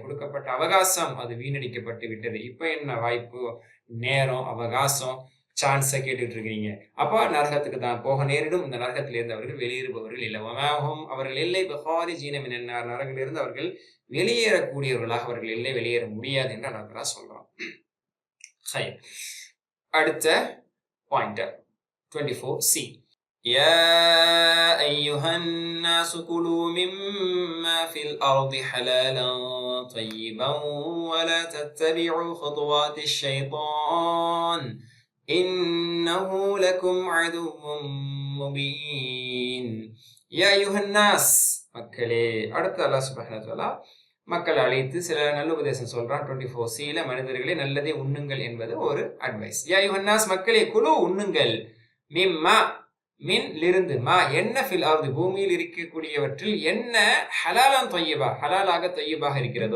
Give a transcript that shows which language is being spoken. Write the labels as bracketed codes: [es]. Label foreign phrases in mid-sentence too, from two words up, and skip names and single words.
[ta] கொடுக்கப்பட்ட அவகாசம் அது வீணடிக்கப்பட்டு விட்டது. இப்ப என்ன வாய்ப்பு, நேரம், அவகாசம், சான்ஸ கேட்டுட்டு இருக்கிறீங்க. அப்ப நரகத்துக்கு தான் போக நேரிடும். இந்த நரகத்திலிருந்து அவர்கள் வெளியேறுபவர்கள் இல்ல. வமாஹும் அவர்கள் இல்லை [ar] بخارجين من النار. [ta] நரகிலிருந்து அவர்கள் வெளியேறக்கூடியவர்களாக அவர்கள் இல்லை, வெளியேற முடியாது என்று [ar] الله تعالى [ta] சொல்றான். ஹைர். அடுத்த பாயிண்டர் 24C. [ar] يا أيها الناس كلوا مما في الأرض حلالا طيبا ولا تتبعوا خطوات الشيطان إنه لكم عدو مبين. يا أيها الناس மக்களே. [ta] அடுத்து [ar] الله سبحانه وتعالى [ta] மக்களை அழைத்து சில நல்ல உபதேசம் சொல்றான். 24Cல மனிதர்களே நல்லதே உண்ணுங்கள் என்பது ஒரு அட்வைஸ். [ar] يا أيها الناس [ta] மக்களே குலு உண்ணுங்கள், மிம்மா மின்லிருந்து, மா என்ன, [ar] في الأرض [ta] பூமியில் இருக்கக்கூடியவற்றில் என்ன, [ar] حلالا طيبا [ta] ஹலாலாக தொய்யபாக இருக்கிறதோ.